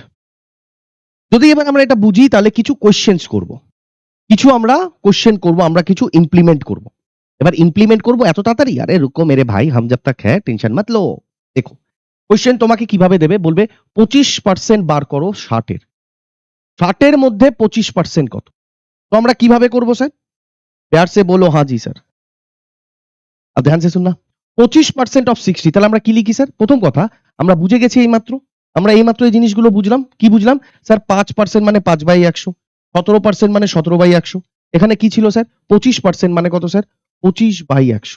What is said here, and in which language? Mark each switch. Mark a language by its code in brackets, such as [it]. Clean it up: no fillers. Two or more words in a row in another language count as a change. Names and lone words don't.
[bn] যদি এবার আমরা এটা বুঝি, তাহলে কিছু কোশ্চেন্স করব, কিছু আমরা কোশ্চেন করব, আমরা কিছু ইমপ্লিমেন্ট করব। এবার ইমপ্লিমেন্ট করব এত তাড়াতাড়ি? [hi] अरे रुको मेरे भाई, हम जब तक है टेंशन मत लो। [bn] দেখো কোশ্চেন তোমাকে কিভাবে দেবে, বলবে 25% বার করো 60 এর। 60 এর মধ্যে 25% কত? তো আমরা কিভাবে করব স্যার? [hi] प्यार से बोलो हाँ जी सर। और ध्यान से सुनना। [bn] 25% অফ 60, তাহলে আমরা কি লিখি স্যার? প্রথম কথা, আমরা বুঝে গেছি এইমাত্র, আমরা এইমাত্র এই জিনিসগুলো বুঝলাম। কি বুঝলাম? স্যার 5% মানে 5/100, 17% মানে 17/100। এখানে কি ছিল স্যার? 25% মানে কত স্যার? 25/100।